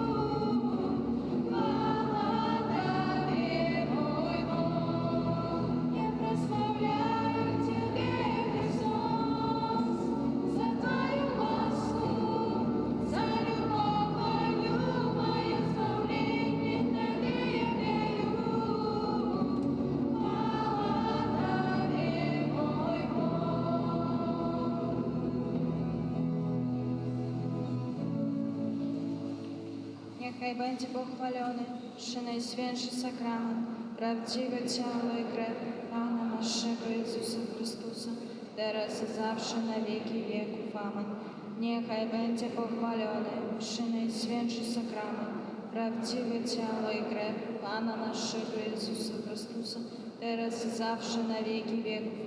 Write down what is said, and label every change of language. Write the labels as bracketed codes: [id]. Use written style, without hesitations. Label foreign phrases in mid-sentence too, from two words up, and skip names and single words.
[ru] Хвала Тебе, мой Бог, я прославляю Тебе, Христос, за Твою ласку, за любовь Твою, мое славление Тебе являю. Хвала Тебе, мой Бог. [pl] Niechaj będzie pochwalony przy Najświętszy Sakrament, prawdziwe ciało i krew Pana naszego Jezusa Chrystusa, teraz i zawsze na wieki wieków. Amen. Niechaj będzie pochwalony przy Najświętszy Sakrament, prawdziwe ciało i krew Pana naszego Jezusa Chrystusa, teraz i zawsze na wieki wieków.